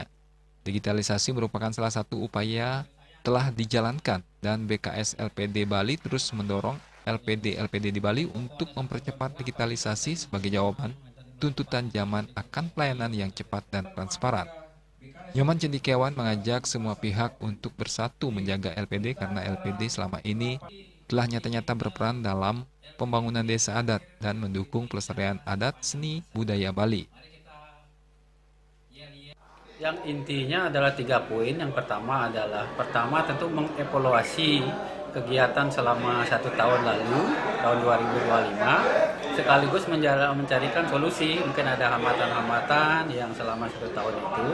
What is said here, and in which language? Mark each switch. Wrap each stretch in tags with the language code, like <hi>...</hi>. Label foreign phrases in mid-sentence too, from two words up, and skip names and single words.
<id>Digitalisasi merupakan salah satu upaya telah dijalankan dan BKS LPD Bali terus mendorong LPD di Bali untuk mempercepat digitalisasi sebagai jawaban tuntutan zaman akan pelayanan yang cepat dan transparan. Nyoman Cendekiawan mengajak semua pihak untuk bersatu menjaga LPD karena LPD selama ini telah nyata-nyata berperan dalam pembangunan desa adat dan mendukung pelestarian adat seni budaya Bali. Yang intinya adalah 3 poin. Yang pertama tentu mengevaluasi kegiatan selama 1 tahun lalu, tahun 2025, sekaligus mencarikan solusi. Mungkin ada hambatan-hambatan yang selama 1 tahun itu.</id>